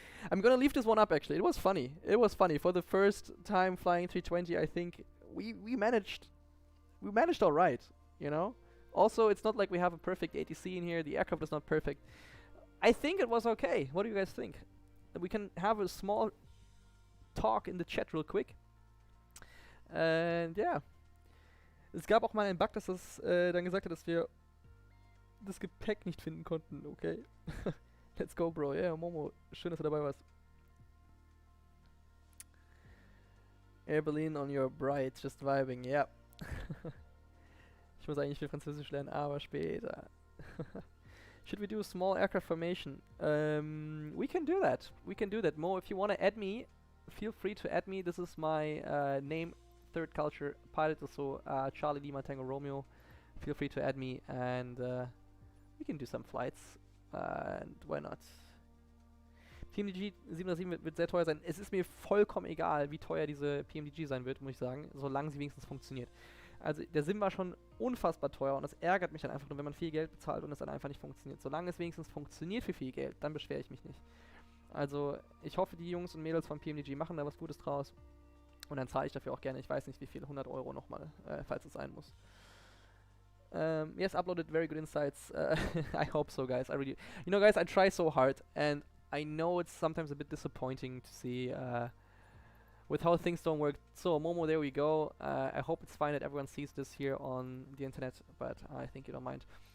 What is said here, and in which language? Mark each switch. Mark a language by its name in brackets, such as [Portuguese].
[English] I'm gonna leave this one up, actually. It was funny. It was funny. For the first time flying 320, I think we managed all right, you know? Also, it's not like we have a perfect ATC in here. The aircraft is not perfect. I think it was okay. What do you guys think? We can have a small talk in the chat real quick. And ja. [German] Es gab auch mal einen Bug, dass es dann gesagt hat, dass wir das Gepäck nicht finden konnten. Okay. [English] Let's go, bro. Yeah, Momo. [German] Schön, dass du dabei warst. [English] Air Berlin on your bright, just vibing. [German] Ja. Ich muss eigentlich viel Französisch lernen, aber später. [English] Should we do a small aircraft formation? We can do that. We can do that. Mo, if you want to add me, feel free to add me. This is my name, Third Culture Pilot, so Charlie Lima Tango Romeo. Feel free to add me and we can do some flights. And why not? [German] PMDG 707 wird sehr teuer sein. Es ist mir vollkommen egal, wie teuer diese PMDG sein wird, muss ich sagen, solange sie wenigstens funktioniert. Also der Sim war schon unfassbar teuer und das ärgert mich dann einfach nur, wenn man viel Geld bezahlt und es dann einfach nicht funktioniert. Solange es wenigstens funktioniert für viel Geld, dann beschwere ich mich nicht. Also ich hoffe, die Jungs und Mädels von PMDG machen da was Gutes draus. Und dann zahle ich dafür auch gerne, ich weiß nicht wie viel, 100 € nochmal, falls es sein muss. [English] Yes, uploaded very good insights. I hope so, guys. I really, you know, guys, I try so hard, and I know it's sometimes a bit disappointing to see with how things don't work. So, Momo, there we go. I hope it's fine that everyone sees this here on the internet, but I think you don't mind.